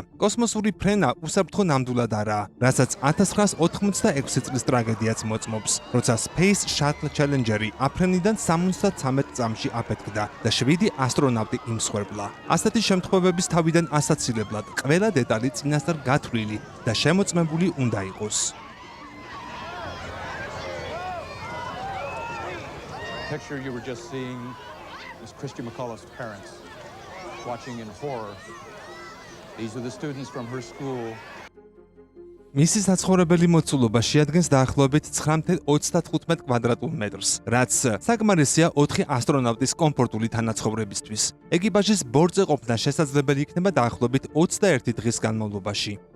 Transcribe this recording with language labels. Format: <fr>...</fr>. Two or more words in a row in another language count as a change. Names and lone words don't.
<ka>კოსმოსური ფრენა უსაფრთხო ნამდვილად არაა, რასაც 1986 წლის ტრაგედიაც მოწმობს, როცა Space Shuttle Challenger-ი აფრენიდან 73 წამში აფეთქდა და 7 ასტრონავტი იმსხვერპლა. ასეთი შემთხვევების თავიდან ასაცილებლად ყველა დეტალი წინასწარ გათვლილი და შემოწმებული უნდა იყოს.</ka> <en>Picture you were just seeing was Christy McCullough's parents watching in horror. These are the students from her school.</en> <ka>მისი საცხოვრებელი მოცულობა შეადგენს დაახლოებით 9.35 კვადრატულ მეტრს, რაც საკმარისია 4 ასტრონავტის კომფორტული თანაცხოვრებისთვის. ეკიპაჟის ბორტზე ყოფნა შესაძლებელი იქნება დაახლოებით 21 დღის განმავლობაში.</ka>